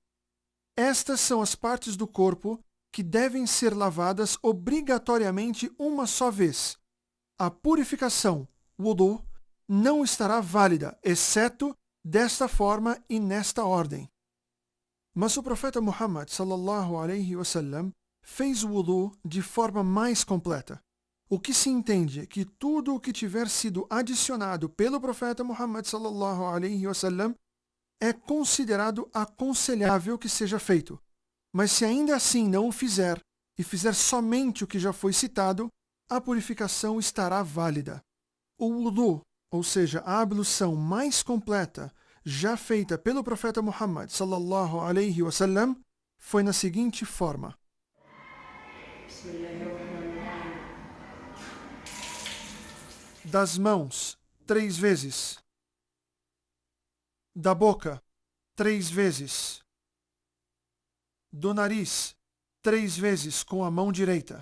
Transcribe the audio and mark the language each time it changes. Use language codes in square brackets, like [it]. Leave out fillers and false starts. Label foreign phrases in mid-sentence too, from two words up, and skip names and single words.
[pt] Estas são as partes do corpo que devem ser lavadas obrigatoriamente uma só vez. A purificação, wudu, não estará válida, exceto desta forma e nesta ordem. Mas o profeta Muhammad [ar] صلى الله عليه وسلم [pt] fez o wudu de forma mais completa. O que se entende é que tudo o que tiver sido adicionado pelo profeta Muhammad [ar] صلى الله عليه وسلم [pt] é considerado aconselhável que seja feito. Mas se ainda assim não o fizer e fizer somente o que já foi citado, a purificação estará válida. O wudu, ou seja, a ablução mais completa já feita pelo profeta Muhammad [ar] صلى الله عليه وسلم [pt] foi na seguinte forma: das mãos, 3 vezes. Da boca, 3 vezes. Do nariz, 3 vezes com a mão direita.